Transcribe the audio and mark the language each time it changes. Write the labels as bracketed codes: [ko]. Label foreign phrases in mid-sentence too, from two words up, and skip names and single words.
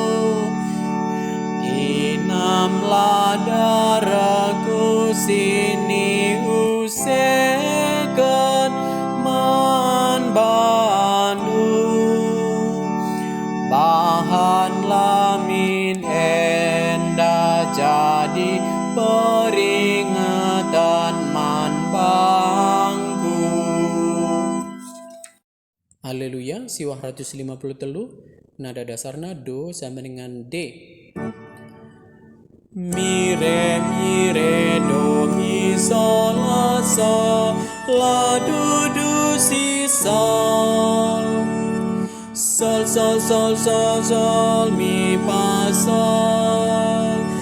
[btx] inamlah darahku sini usekan man bandu bahan lamin enda jadi peringatan man bangku. Haleluya, siwah 153 nada dasarna do [id] sama dengan [btx] D. Mi re do mi sol la do si sol sol mi fa sol